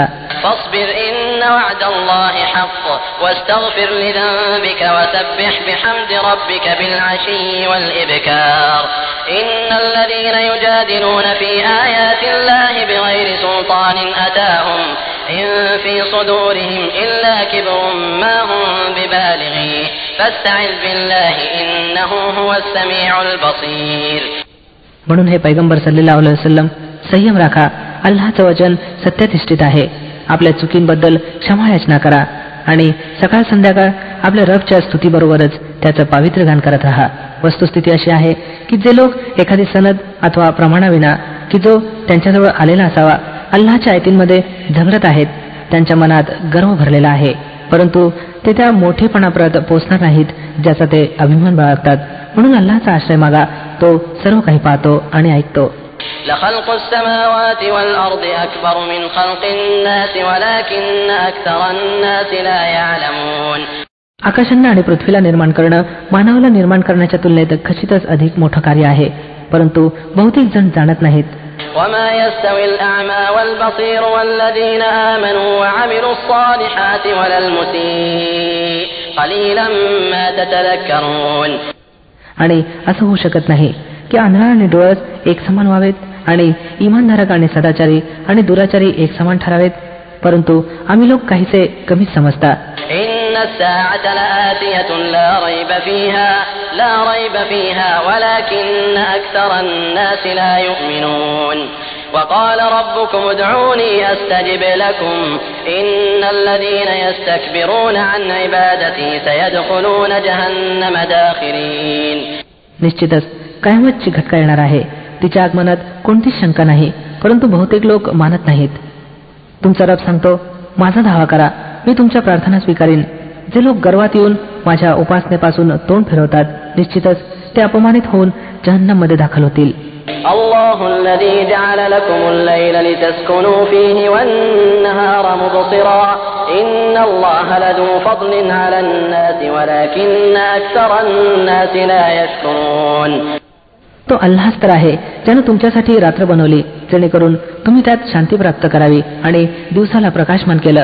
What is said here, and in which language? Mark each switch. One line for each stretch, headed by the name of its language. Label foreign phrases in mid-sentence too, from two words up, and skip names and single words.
Arabic: فاصبر إن وعد الله حق واستغفر لذنبك وسبح بحمد ربك بالعشي والإبكار إن الذين يجادلون في آيات الله بغير سلطان أتاهم إن في صدورهم إلا كبر ما هم ببالغيه فاستعذ بالله إنه هو السميع البصير.
Marathi: म्हणून हे पैगंबर
Arabic: صلى الله عليه وسلم
Marathi: संयम राखा. अल्लाहचं वचन सत्यनिष्ठित आहे. आपल्या चुकींबद्दल क्षमा याचना करा आणि सकाळ संध्याकाळ आपल्या रबच्या स्तुतीबरोबरच त्याचं पावित्र्य गान करत राहा. वस्तुस्थिती अशी आहे की जे लोक एखादी सनद अथवा प्रमाणाविना की जो त्यांच्याजवळ आलेला असावा अल्लाहच्या आयतींमध्ये झगडत आहेत, त्यांच्या मनात गर्व भरलेला आहे, परंतु ते त्या मोठेपणापर्यंत पोचणार नाहीत ज्याचा ते अभिमान बाळगतात. म्हणून अल्लाहचा आश्रय मागा. तो सर्व काही पाहतो आणि ऐकतो.
Arabic: لخلق السماوات والأرض أكبر من خلق الناس ولكن أكثر الناس لا يعلمون.
Marathi: आकाशांना आणि पृथ्वीला निर्माण करणं मानवाला निर्माण करण्याच्या तुलनेत खचितच अधिक मोठं कार्य आहे, परंतु बहुतेक जण जाणत नाहीत.
Arabic: وما يستوي الأعمى والبصير والذين آمنوا وعملوا الصالحات ولا المسيء قليلا ما تتذكرون.
Marathi: आणि असं होऊ शकत नाही की आंधळा आणि डोळस एक समान व्हावेत आणि इमानधारक आणि सदाचारी आणि दुराचारी एक समान ठरावेत, परंतु आम्ही लोक काहीसे कमीच समजता.
Arabic: إن الساعة لآتية لا ريب فيها ولكن أكثر الناس لا يؤمنون. وقال ربكم ادعوني أستجب لكم إن الذين يستكبرون عن عبادتي سيدخلون جهنم داخرين.
Marathi: निश्चितच कयामतची घटका येणार आहे. तिच्या आगमनात कोणतीच शंका नाही, परंतु बहुतेक लोक मानत नाहीत. तुमचा रब सांगतो, माझा धावा करा, मी तुमच्या प्रार्थना स्वीकारीन. जे लोक गर्वात येऊन माझ्या उपासनेपासून तोंड फिरवतात निश्चितच ते अपमानित होऊन जहन्नममध्ये दाखल होतील.
Arabic: الله الذي جعل لكم الليل لتسكنوا فيه والنهار مبصرا إن الله لذو فضل على الناس ولكن أكثر الناس لا يشكرون.
Marathi: तो अल्लाहच तर आहे ज्याने तुमच्यासाठी रात्र बनवली जेणेकरून तुम्ही त्यात शांती प्राप्त करावी आणि दिवसाला प्रकाशमान केलं.